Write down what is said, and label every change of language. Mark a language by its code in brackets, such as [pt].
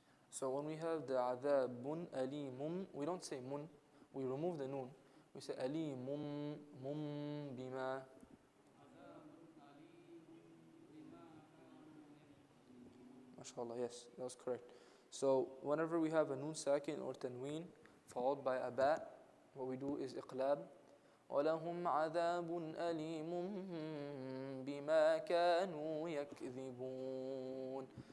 [en] So when we have the عذاب أليم, we don't say mun, we remove the noon. [ar] We say أليم مم بما. [en] MashaAllah, yes, that was correct. So whenever we have a noon sakin or tanween followed by a ba, what we do is iqlab. [ar] وَلَهُمْ عَذَابٌ أَلِيمٌ بِمَا كَانُوا يَكْذِبُونَ.